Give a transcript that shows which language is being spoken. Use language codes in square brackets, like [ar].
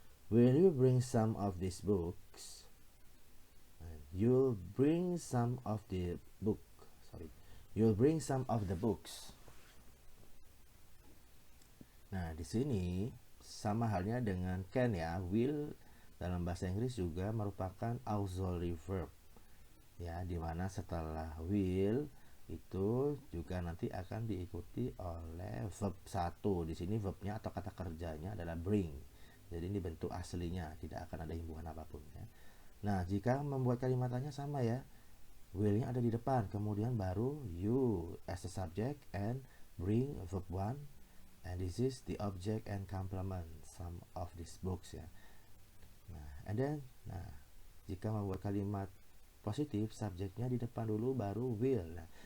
[en] Will you bring some of these books? You'll bring some of the book. You'll bring some of the books. [id] Nah, di sini sama halnya dengan can ya. Will dalam bahasa Inggris juga merupakan auxiliary verb. Ya, dimana setelah will itu juga nanti akan diikuti oleh verb 1. Di sini verbnya atau kata kerjanya adalah bring. Jadi ini bentuk aslinya, tidak akan ada himbuhan apapun ya. Nah, jika membuat kalimatnya sama ya. Will-nya ada di depan, kemudian baru [en] you as a subject and bring verb 1, and this is the object and complement some of these books ya. [id] Nah, [en] and then [id] jika membuat kalimat positif, subjeknya di depan dulu baru will. Nah,